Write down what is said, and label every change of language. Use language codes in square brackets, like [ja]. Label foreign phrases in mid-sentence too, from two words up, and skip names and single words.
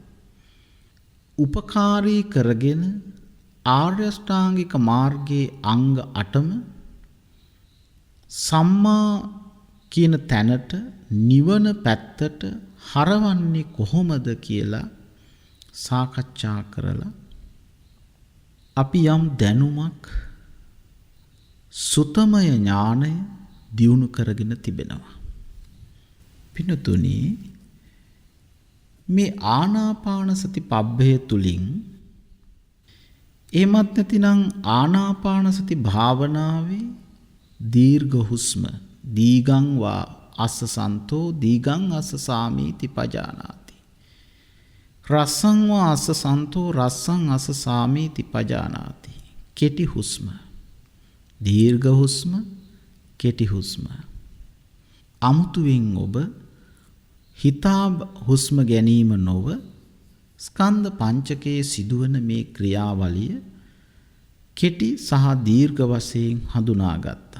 [si] උපකාරී කරගෙන ආර්ය ශ්‍රාංගික මාර්ගයේ අංග 8ම සම්මා කියන තැනට නිවන පැත්තට හරවන්නේ කොහොමද කියලා සාකච්ඡා කරලා අපි යම් දැනුමක් සුතමය ඥානය දියුණු කරගෙන තිබෙනවා. පින්තුනි මේ ආනාපාන සති පබ්බය තුලින් එමත් නැතිනම් ආනාපාන සති භාවනාවේ දීර්ඝ හුස්ම [pi] දීගං වා අස්සසන්තෝ දීගං අස්සසාමීති පජානාති රස්සං වා අස්සසන්තෝ රස්සං අස්සසාමීති පජානාති [si] කෙටි හුස්ම දීර්ඝ හුස්ම කෙටි හුස්ම අමුතුවෙන් ඔබ හිතා හුස්ම ගැනීම නොව ස්කන්ධ පංචකයේ සිදුවන මේ ක්‍රියාවලිය කෙටි සහ දීර්ඝ වශයෙන් හඳුනාගත්තා.